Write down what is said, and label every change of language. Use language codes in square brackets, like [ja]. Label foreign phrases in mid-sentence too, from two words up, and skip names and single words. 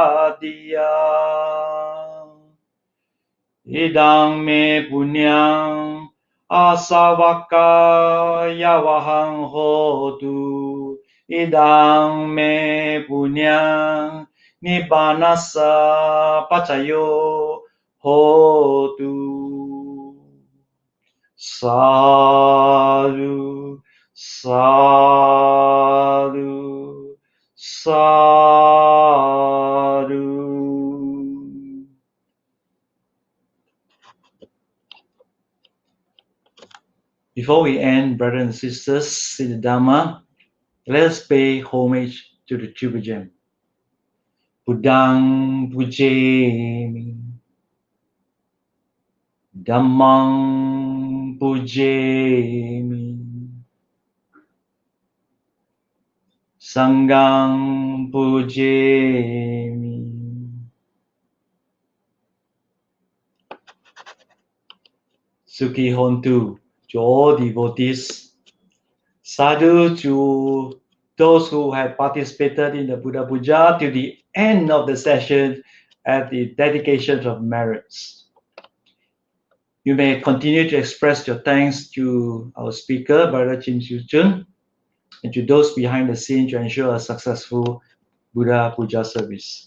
[pi] padya idang me punyang asavaka yavahang hotu idang me punyang nibbanasa pacayo hotu. Sadhu, sadhu, sadhu. [en] Before we end, brothers and sisters in the Dhamma, let us pay homage to the Triple Gem. [pi] Buddhang pujemi, Dhammang pujemi. Sangham pujemi. Sukhi Hontu [en] to all devotees. Sadhu to those who have participated in the Buddha Puja till the end of the session at the dedication of merits. You may continue to express your thanks to our speaker, Brother Chin Shu Chun, and to those behind the scene to ensure a successful Buddha Puja service.